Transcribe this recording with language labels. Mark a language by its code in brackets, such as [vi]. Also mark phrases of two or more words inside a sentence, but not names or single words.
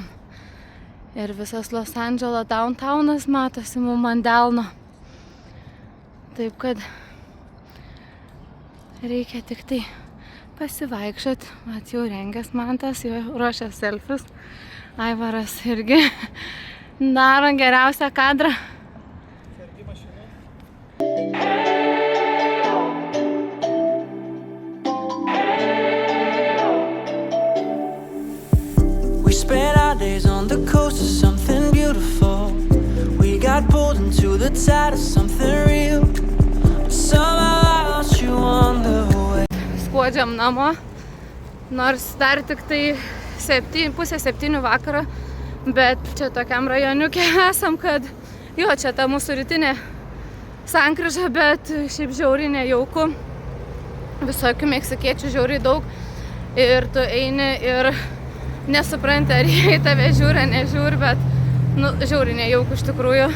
[lt] Ir visas Los Andželo downtownas matosi mum ant delno. Taip kad reikia tik tai pasivaikščiot. Vat jau rengęs Mantas, jau ruošia selfius. Aivaras irgi Darom geriausią kadrą. [en] We spent our days on the coast of something beautiful. We got pulled into the tide of something real. Somehow I lost you on the way. [lt] Skuodžiam namo, nors dar tik tai 6:30 vakaro, bet čia tokiam rajoniuke esam, kad jo, čia ta mūsų rytinė sankryža, bet šiaip žiauriai nejauku. Visokių meksikiečių žiauriai daug ir tu eini ir nesupranti, ar jie į tave žiūri, nežiūri, bet žiauriai nejauku iš tikrųjų.